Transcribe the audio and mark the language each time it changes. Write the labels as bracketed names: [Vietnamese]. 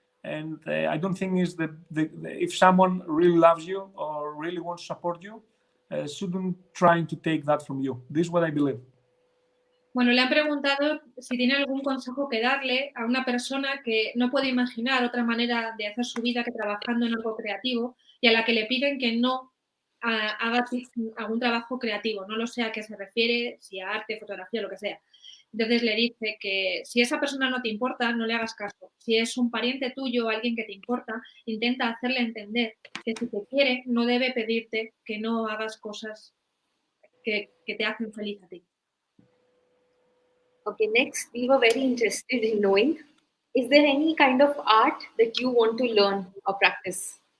[English] And I don't think is if someone really loves you or really wants to support you, shouldn't trying to take that from you. This is what I believe. [Spanish] Bueno, le han preguntado si tiene algún consejo que darle a una persona que no puede imaginar otra manera de hacer su vida que trabajando en algo creativo, y a la que le piden que no haga algún trabajo creativo, no lo sé a qué se refiere, si a arte, fotografía, lo que sea. Entonces le dice que si esa persona no te importa, no le hagas caso. Si es un pariente tuyo o alguien que te importa, intenta hacerle entender que si te quiere, no debe pedirte que no hagas cosas que te hacen feliz a ti. [English] Okay, next, we were very interested in knowing, is there any kind of art that you want to learn or practice?